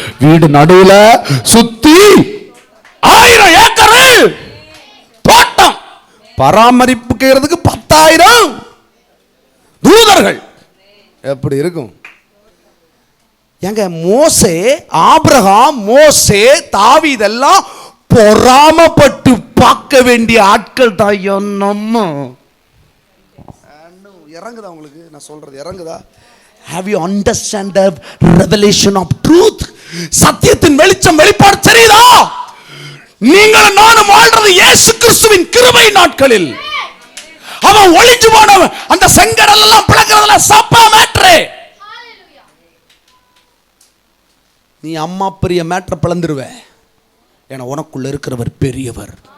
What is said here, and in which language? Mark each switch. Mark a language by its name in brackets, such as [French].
[Tamil] வீடு நடுவுல சுத்தி 1000 ஏக்கர் தோட்டம், பராமரிப்புக்கிறதுக்கு 10,000 தூதர்கள். எப்படி இருக்கும்? ஏங்க மோசே, ஆபிரகாம், மோசே, தாவீதெல்லாம் பொறாமப்பட்டு பார்க்க வேண்டிய ஆட்கள் தான். நம்ம இறங்குதா உங்களுக்கு நான் சொல்றது? இறங்குதா? [English] Have you understand the revelation of truth? [Tamil] சத்தியத்தின் வெளிச்சம், வெளிப்பாடு தெரியுதா? நீங்களும் நானும் வாழ்றது இயேசு கிறிஸ்துவின் கிருபை நாட்களில். அவன் ஒளிஞ்சு போனவன், அந்த செங்கடல் எல்லாம் பிளக்கிறதுல சப்பா மேட்ரு. நீ அம்மா பெரிய மேட்ரை பிளந்துருவ, ஏன்னா உனக்குள்ள இருக்கிறவர் பெரியவர்.